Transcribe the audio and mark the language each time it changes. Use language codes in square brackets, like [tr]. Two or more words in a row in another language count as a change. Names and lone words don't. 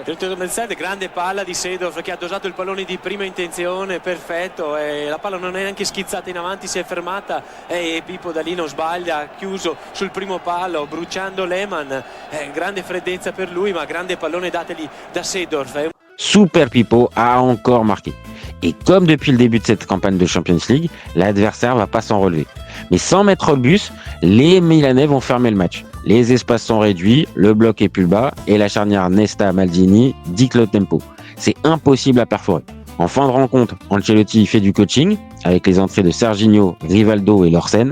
[it] Grande palla di Seedorf che ha dosato il pallone di prima intenzione, perfetto, e la palla non è neanche schizzata in avanti, si è fermata e Pippo da lì non sbaglia, ha chiuso sul primo palo bruciando Lehmann, grande freddezza per lui, ma grande pallone dateli da Seedorf. [fr] Super Pippo a encore marqué. Et comme depuis le début de cette campagne de Champions League, l'adversaire va pas s'en relever. Mais sans mettre le bus, les Milanais vont fermer le match. Les espaces sont réduits, le bloc est plus bas et la charnière Nesta-Maldini dicte le tempo. C'est impossible à perforer. En fin de rencontre, Ancelotti fait du coaching avec les entrées de Serginho, Rivaldo et Lorsen.